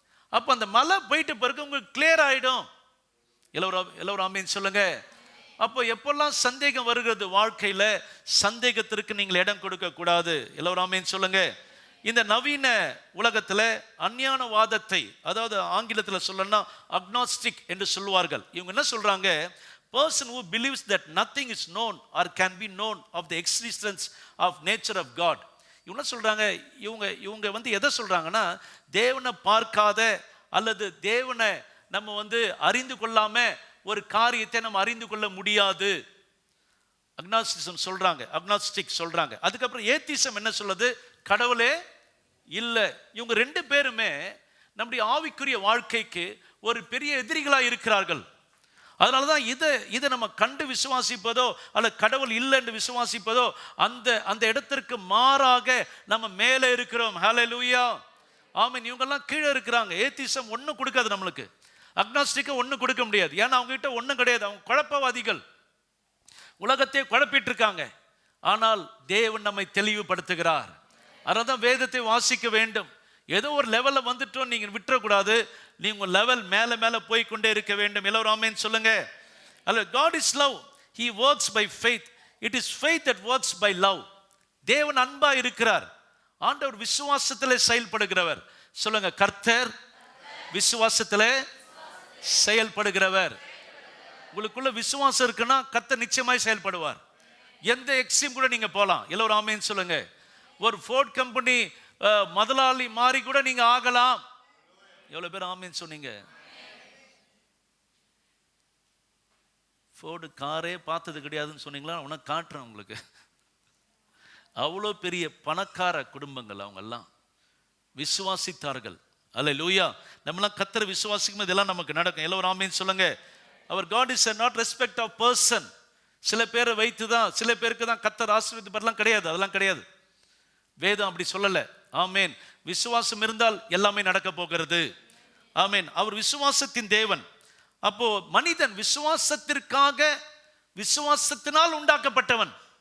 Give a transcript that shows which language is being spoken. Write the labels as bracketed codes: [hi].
[ta] அப்ப அந்த மலை போயிட்டு பிறகு உங்களுக்கு கிளியர் ஆயிடும். எல்லாரும் ஆமென் சொல்லுங்க. அப்போ எப்பெல்லாம் சந்தேகம் வருகிறது வாழ்க்கையில, சந்தேகத்திற்கு நீங்கள் இடம் கொடுக்க கூடாது. எல்லாரும் ஆமென் சொல்லுங்க. இந்த நவீன உலகத்துல அஞ்ஞானவாதத்தை, அதாவது ஆங்கிலத்தில் சொல்லணும்னா அக்னாஸ்டிக் என்று சொல்லுவார்கள். இவங்க என்ன சொல்றாங்க? [en] person who believes that nothing is known or can be known of the existence of nature of God. [ta] இவங்க சொல்றாங்க, இவங்க எதை சொல்றாங்கன்னா, தேவனை பார்க்காத அல்லது தேவனை நம்ம அறிந்து கொள்ளாம ஒரு காரியத்தை நம்ம அறிந்து கொள்ள முடியாது. அக்னாஸ்டிசம் சொல்றாங்க, அக்னாஸ்டிக் சொல்றாங்க. அதுக்கப்புறம் ஏத்திசம் என்ன சொல்லுது? கடவுளே இல்லை. இவங்க 2 பேருமே நம்முடைய ஆவிக்குரிய வாழ்க்கைக்கு ஒரு பெரிய எதிரிகளா இருக்கிறார்கள். அதனாலதான் இதை நம்ம கண்டு விசுவாசிப்பதோ அல்ல கடவுள் இல்லை என்று விசுவாசிப்பதோ அந்த இடத்திற்கு மாறாக நம்ம மேலே இருக்கிறோம். ஹல்லேலூயா, ஆமென். இவங்கெல்லாம் கீழே இருக்கிறாங்க. ஏத்திசம் ஒன்றும் கொடுக்காது நம்மளுக்கு, அக்னாஸ்டிக்கை ஒன்றும் கொடுக்க முடியாது. ஏன்னா அவங்க கிட்ட ஒன்றும் கிடையாது. அவங்க குழப்பவாதிகள், உலகத்தை குழப்பிட்டு இருக்காங்க. ஆனால் தேவன் நம்மை தெளிவுபடுத்துகிறார். அதனால்தான் வேதத்தை வாசிக்க வேண்டும். ஏதோ ஒரு லெவல்ல வந்துட்டோம் நீங்க விட்டுறக்கூடாது. நீங்க லெவல் மேல மேல போய் கொண்டே இருக்க வேண்டும். எல்லாரும் ஆமென் சொல்லுங்க. [en] அல்ல, God is love. He works by faith. It is faith that works by love. [ta] தேவன் அன்பா இருக்கிறார். ஆண்டவர் விசுவாசத்திலே செயல்படுகிறவர். சொல்லுங்க, கர்த்தர் விசுவாசத்திலே செயல்படுகிறவர். உங்களுக்குள்ள விசுவாசம் இருக்குன்னா கர்த்தர் நிச்சயமாய் செயல்படுவார். எந்த எக்ஸ்ட்ரீம் கூட நீங்க போலாம். எல்லாரும் ஆமென் சொல்லுங்க. ஒரு ஃபோர்ட் கம்பெனி முதலாளி மாறி கூட நீங்க ஆகலாம். எவ்வளவு பேர் ஆமென் சொன்னீங்க? ஃபோர்டு காரே பார்த்தது கிடையாதுன்னு சொன்னீங்களா? உனக்கு காட்டுறேன் உங்களுக்கு. அவ்வளோ பெரிய பணக்கார குடும்பங்கள் அவங்க எல்லாம் விசுவாசித்தார்கள். அல்லேலூயா. நம்மளாம் கர்த்தரை விசுவாசிக்கும் இதெல்லாம் நமக்கு நடக்கும். எல்லாரும் ஆமென் சொல்லுங்க. [en] அவர் God is a not respect of person. [ta] சில பேரை வைத்து தான், சில பேருக்கு தான் கர்த்தர் ஆசீர்வதிப்பார்லாம் கிடையாது. அதெல்லாம் கிடையாது. வேதம் அப்படி சொல்லல. ஆமென். விசுவாசம் இருந்தால் எல்லாமே நடக்க போகிறது. ஆமென். அவர் விசுவாசத்தின் தேவன். அப்போ மனிதன் விசுவாசத்திற்காக, விசுவாசத்தினால் உண்டாக்கப்பட்டவன்.